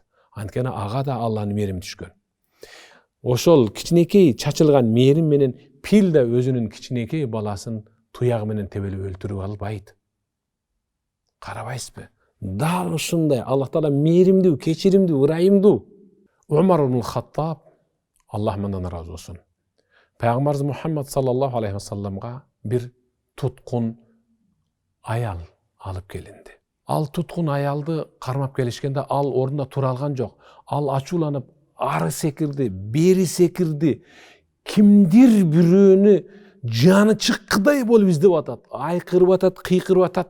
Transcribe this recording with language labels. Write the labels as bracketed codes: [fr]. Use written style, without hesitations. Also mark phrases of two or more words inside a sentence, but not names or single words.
[ky] Анткени ага да Алланын мээрими түшкөн. Ошол кичинекей чачылган мээрим менен пил да өзүнүн кичинекей баласын туягы менен тебелеп өлтүрүп албайт. Карабайсызбы? Дал ушундай Аллах Таала мээримдүү, кечиримдүү, ырайымдуу. Умар ибн Хаттаб, Аллах мындан ыраазы болсун, Пайгамбарыбыз Мухаммад [ar] صلى الله عليه وسلم [ky] бир туткун аял алып келинди. Ал туткун аялды кармап келишкенде ал ордунда тура алган жок. Ал ачууланып ары секирди, бери секирди. Кимдир бирөөнү жаны чыккыдай болуп издеп атат, айкырып атат, кыйкырып атат.